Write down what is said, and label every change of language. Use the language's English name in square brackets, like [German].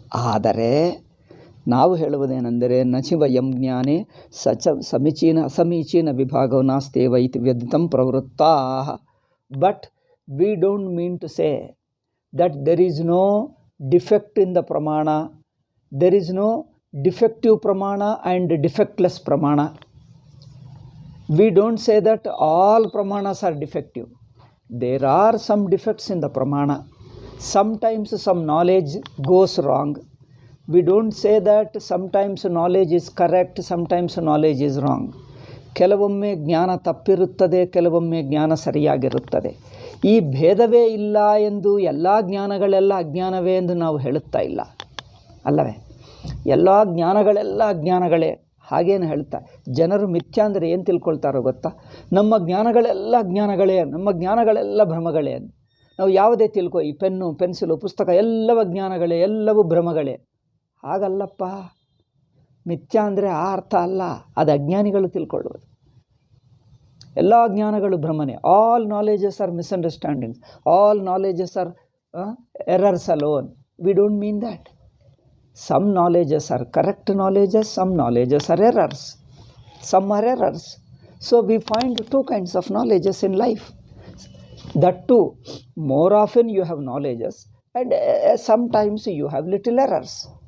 [Kannada] ಆದರೆ ನಾವು ಹೇಳುವುದೇನೆಂದರೆ [Sanskrit] ನಚಿ ವಯಂ ಜ್ಞಾನೇ ಸಮೀಚೀನ ವಿಭಾಗೋ ನಾಸ್ತೇವ ಇತಿ ವ್ಯದಿತಂ ಪ್ರವೃತ್ತಾ. [English] But we don't mean to say that there is no defect in the ಪ್ರಮಾಣ, there is no defective ಪ್ರಮಾಣ and defectless ಪ್ರಮಾಣ. We don't say that all pramanas are defective. There are some defects in the pramana. Sometimes some knowledge goes wrong. We don't say that sometimes knowledge is correct, sometimes knowledge is wrong. [Kannada] ಕೆಲವೊಮ್ಮೆ ಜ್ಞಾನ ತಪ್ಪಿರುತ್ತದೆ, ಕೆಲವೊಮ್ಮೆ ಜ್ಞಾನ ಸರಿಯಾಗಿರುತ್ತದೆ. ಈ ಭೇದವೇ ಇಲ್ಲ ಎಂದು ಎಲ್ಲ ಜ್ಞಾನಗಳೆಲ್ಲ ಅಜ್ಞಾನವೇ ಎಂದು ನಾವು ಹೇಳುತ್ತಾ ಇಲ್ಲ ಅಲ್ಲವೇ? ಎಲ್ಲ ಜ್ಞಾನಗಳೆಲ್ಲ ಅಜ್ಞಾನಗಳೇ ಹಾಗೇನು ಹೇಳ್ತಾ. ಜನರು ಮಿಥ್ಯಾ ಅಂದರೆ ಏನು ತಿಳ್ಕೊಳ್ತಾರೋ ಗೊತ್ತಾ? ನಮ್ಮ ಜ್ಞಾನಗಳೆಲ್ಲ ಜ್ಞಾನಗಳೇ, ನಮ್ಮ ಜ್ಞಾನಗಳೆಲ್ಲ ಭ್ರಮಗಳೇ. ನಾವು ಯಾವುದೇ ತಿಳ್ಕೊ, ಈ ಪೆನ್ನು, ಪೆನ್ಸಿಲು, ಪುಸ್ತಕ ಎಲ್ಲವೂ ಜ್ಞಾನಗಳೇ, ಎಲ್ಲವೂ ಭ್ರಮಗಳೇ. ಹಾಗಲ್ಲಪ್ಪ. ಮಿಥ್ಯಾ ಅಂದರೆ ಆ ಅರ್ಥ ಅಲ್ಲ, ಅದು ಅಜ್ಞಾನಿಗಳು ತಿಳ್ಕೊಳ್ಳುವುದು. ಎಲ್ಲ ಜ್ಞಾನಗಳು ಭ್ರಮನೆ. [English] All knowledges are misunderstandings, all knowledges are errors alone. We don't mean that. Some knowledges are correct knowledges, some knowledges are errors. Some are errors. So we find two kinds of knowledges in life. That too, more often you have knowledges and sometimes you have little errors.